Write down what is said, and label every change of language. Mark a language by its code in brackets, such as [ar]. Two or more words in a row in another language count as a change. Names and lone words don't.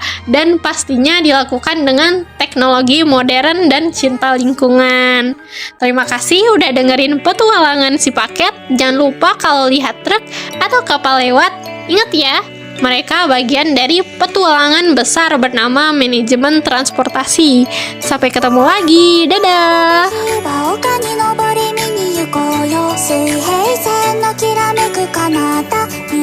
[id] Dan pastinya dilakukan dengan teknologi modern dan cinta lingkungan. Terima kasih udah dengerin petualangan si paket. Jangan lupa kalau lihat truk atau kapal lewat, ingat ya, mereka bagian dari petualangan besar bernama manajemen transportasi. Sampai ketemu lagi. Dadah! [ja] 丘に登り見に行こうよ水平線のきらめく彼方